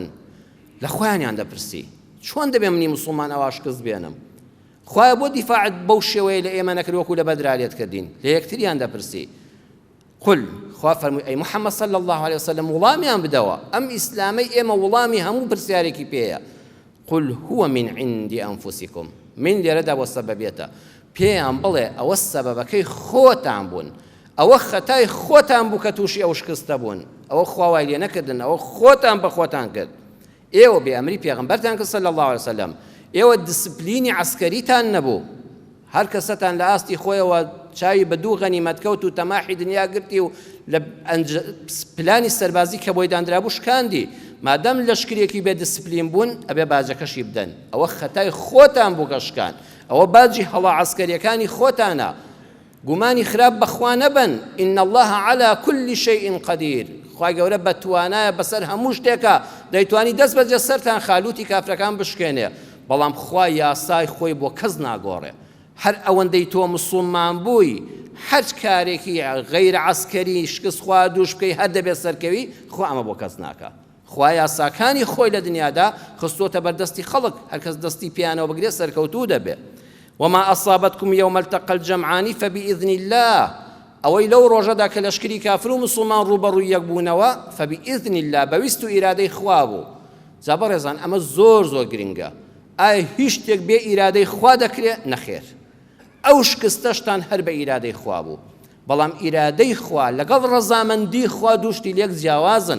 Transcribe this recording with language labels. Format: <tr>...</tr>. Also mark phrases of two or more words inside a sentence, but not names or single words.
<ckb>لە خۆیانیان دەپرسی چۆن دەبێ منی مسڵمان ئەوا شکست بێنم؟ خوای بۆ دیفاعت بەو شێوەیە لە ئێمە نەکرد وەکو لە بەدرا لێت کردین؟ لە یەکتریان دەپرسی. قل خوا فەرمووی ئەی محەممەد</ckb> <ar>صلی الله علیه وسلم</ar> <ckb>وڵامیان بدەوە، ئەم ئیسلامەی ئێمە وڵامی هەموو پرسیارێکی پێیە.</ckb> <ar>قل هو من عند أنفسكم،</ar> <ckb>من لێرەدا بۆ سەبەبێتە، پێیان بڵێ ئەوە سەبەبەکەی خۆتان بوون، ئەوە خەتای خۆتان بوو کە تووشی ئەو شکستە بوون، ئەوە خواوای لێ نەکردن، ئەوە خۆتان بە خۆتان کرد. ئێوە بێ ئەمری پێغەمبەرتان کرد</ckb> <ar>صلی الله علیه وسلم،</ar> <ckb>ئێوە دیسپلینی عەسکەریتان نەبوو، هەر کەسەتان لە ئاستی خۆیەوە چاوی بە دوو غەنیمەت کەوت و تەماحی دنیا گرتی و لە پلانی سەربازی کە بۆی دانرابوو شکاندی، مادەم لەشکرێکی بێ دیسپلین بوون ئەبێ باجەکەشی بدەن، ئەوە خەتای خۆتان بوو گەشکان، ئەوە باجی هەڵا عەسکەریەکانی خۆتانە. گومانی خراپ بەخوا نەبن،</ckb> <ar>ئین الله علی كل شیء قدیر،</ar> <ckb>خوای گەورە بەتوانایە بەسەر هەموو شتێکە، دەیتوانی دەست بەجێ سەرتان خالوتی کافرەکان بشکێنێ، بەڵام خوا یاسای خۆی بۆ کەس ناگۆڕێ. هەر ئەوەندەی تۆ مسڵمان بووی، هەر کارێکی غەیر عەسکەری شکست خوا دووش بکەی هەر دەبێت سەرکەوی، خوا ئەمە بۆ کەس ناکە. خوا یاساکانی خۆی لە دنیادا خستۆتە بەردەستی خەڵک، هەر کەس دەستی پیانەوە بگرێت سەرکەوتوو دەبێت.</ckb> <ar>وما أصابتكم يوم التقى الجمعان فبإذن الله،</ar> <ckb>ئەوەی لەو ڕۆژەدا کە لەشکری کافر و مسڵمان ڕوبەڕووی یەک بوونەوە</ckb> <ar>فبإذن الله</ar> <ckb>بەویست و ئیرادەی خوا بوو. جا بەڕێزان ئەمە زۆر زۆر گرنگە. ئایا هیچ شتێک بێ ئیرادەی خوا دەکرێت؟ نەخێر، ئەو شکستەشتان هەر بە ئیرادەی خوا بوو، بەڵام ئیرادەی خوا لەگەڵ ڕەزامەندی خوا دووشتی لێک جیاوازن.</ckb>